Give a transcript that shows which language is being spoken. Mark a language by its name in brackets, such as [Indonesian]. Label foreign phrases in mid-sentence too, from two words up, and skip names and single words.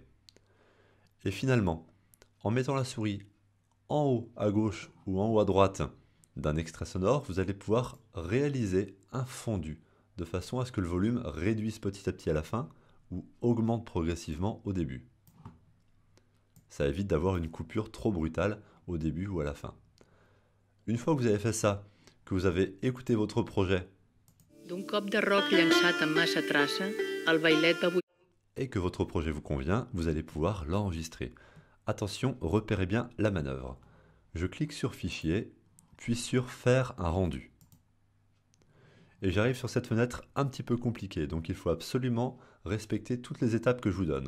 [French] Et finalement, en mettant la souris en haut à gauche ou en haut à droite d'un extrait sonore, vous allez pouvoir réaliser un fondu, de façon à ce que le volume réduise petit à petit à la fin, ou augmente progressivement au début. Ça évite d'avoir une coupure trop brutale au début ou à la fin. Une fois que vous avez fait ça, que vous avez écouté votre projet [Catalan] D'un cop de roc llançat amb massa traça, el bailet va buidar... [French] et que votre projet vous convient, vous allez pouvoir l'enregistrer. Attention, repérez bien la manœuvre. Je clique sur Fichier, puis sur Faire un rendu. Et j'arrive sur cette fenêtre un petit peu compliquée, donc il faut absolument respecter toutes les étapes que je vous donne.